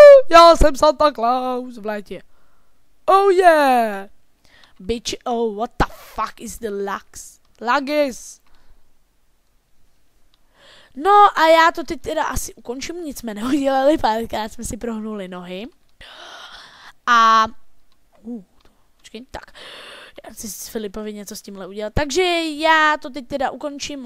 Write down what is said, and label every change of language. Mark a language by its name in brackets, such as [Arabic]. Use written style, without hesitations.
[Czech] Já jsem Santa Claus v létě. [English] Oh yeah. Bitch, oh, what the fuck is the lagis? [Czech] No a já to teď teda asi ukončím, nic jsme neudělali, párkrát jsme si prohnuli nohy. A... počkej, tak. Já chci s Filipovi něco s tímhle udělat. Takže já to teď teda ukončím.